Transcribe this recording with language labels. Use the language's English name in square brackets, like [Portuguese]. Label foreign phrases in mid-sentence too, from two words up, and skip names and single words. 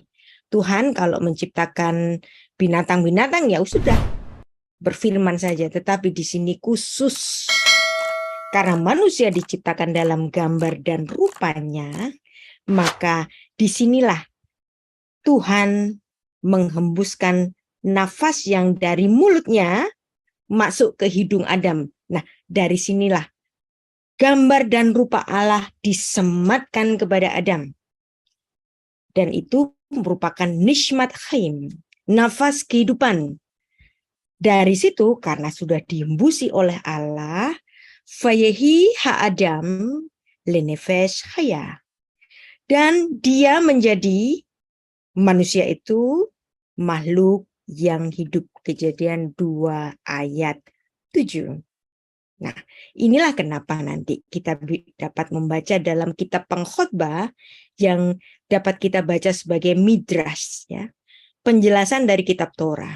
[Indonesian] Tuhan kalau menciptakan binatang-binatang ya sudah berfirman saja, tetapi di sini khusus karena manusia diciptakan dalam gambar dan rupanya, maka disinilah Tuhan menghembuskan nafas yang dari mulutnya masuk ke hidung Adam. Nah, dari sinilah gambar dan rupa Allah disematkan kepada Adam. Dan itu merupakan [Hebrew] נשמת חיים, [Indonesian] nafas kehidupan. Dari situ karena sudah dihembusi oleh Allah, [Hebrew] ויהי האדם לנפש חיה. [Indonesian] Dan dia menjadi manusia itu makhluk yang hidup. Kejadian 2 ayat 7. Nah, inilah kenapa nanti kita dapat membaca dalam kitab pengkhotbah yang dapat kita baca sebagai midrash, ya, penjelasan dari kitab Torah.